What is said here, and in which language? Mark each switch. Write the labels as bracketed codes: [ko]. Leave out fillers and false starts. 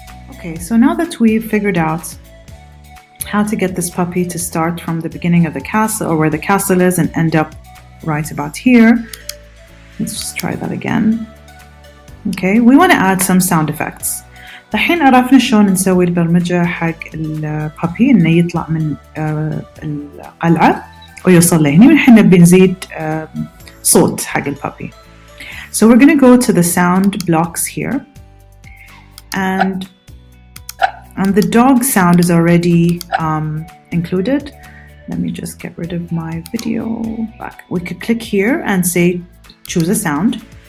[en] Okay, so now that we've figured out how to get this puppy to start from the beginning of the castle, or where the castle is, and end up right about here, let's just try that again. Okay, we want to add some sound effects. [ar] الحين عرفنا شلون نسوي البرمجة حق البابي إنه يطلع من القلعة ويوصل لهني، والحين نبي نزيد صوت حق البابي. [en] So we're going to go to the sound blocks here, and the dog sound is already included. Let me just get rid of my video back. We could click here and say choose a sound.